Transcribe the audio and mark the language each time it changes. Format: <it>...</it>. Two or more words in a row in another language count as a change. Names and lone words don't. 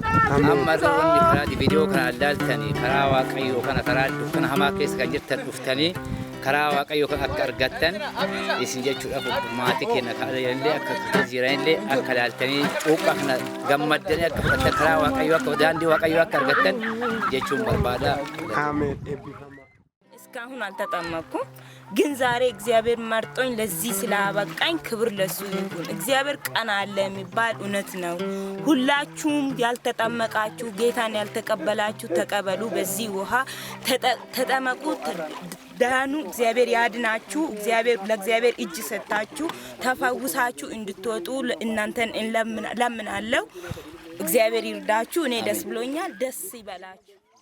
<om>Amma wanni karaa viidiyoo kana ilaaltanii karaa waaqayyo kana karaa dukkana hamaa keessa kan jirtan dhuftanii karaa waaqayyo kan akka argattan isin jechuudhaaf maatii keenya kaalayillee akka jiranillee akka ilaaltanii cuuphaa kana gammaddanii akka fudhatan karaa waaqayyo akka daandii waaqayyo akka argattan jechuun barbaada. Ameen.</om> <am>እስካሁን አልተጠመኩም ግን ዛሬ እግዚአብሔር መርጦኝ ለዚህ ስላበቃኝ ክብር ለሱ ይሁን። እግዚአብሔር ቀን አለ የሚባል እውነት ነው። ሁላችሁም ያልተጠመቃችሁ ጌታን ያልተቀበላችሁ ተቀበሉ። በዚህ ውሃ ተጠመቁ፣ ዳኑ። እግዚአብሔር ያድናችሁ። እግዚአብሔር ለእግዚአብሔር እጅ ሰጣችሁ ተፈውሳችሁ እንድትወጡ እናንተን እንለምናለሁ። እግዚአብሔር ይርዳችሁ። እኔ ደስ ብሎኛል። ደስ ይበላችሁ።</am>